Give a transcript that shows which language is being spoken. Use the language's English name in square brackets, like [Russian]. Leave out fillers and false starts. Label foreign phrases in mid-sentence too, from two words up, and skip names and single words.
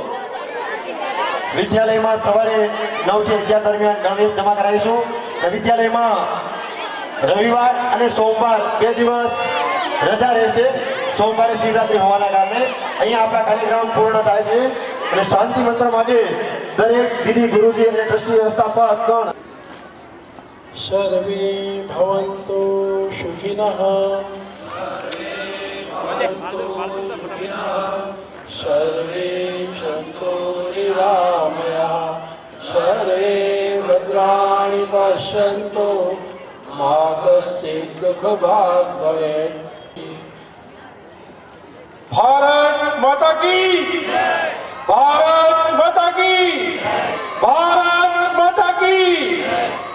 [Gujarati] વિદ્યાલયમાં સવારે 9 થી 11 દરમિયાન ગણવેશ જમા કરાવીશું. વિદ્યાલયમાં રવિવાર અને સોમવાર 2 દિવસ રજા રહેશે. સોમવારે શિવરાત્રી હોવાના કારણે અહીંયા આપણા કાર્યક્રમ પૂર્ણ થાય છે. અને શાંતિ મંત્ર માટે દરેક દીદી ગુરુજી અને ટ્રસ્ટી વ્યવસ્થાપક ગણ [Sanskrit] सर्वे भवन्तु सुखिनः सर्वे सन्तु निरामया सर्वे भद्राणि पश्यन्तु मा कश्चित् दुःखभाग् भवेत्। [Hindi] भारत माता की, भारत माता की, भारत माता की।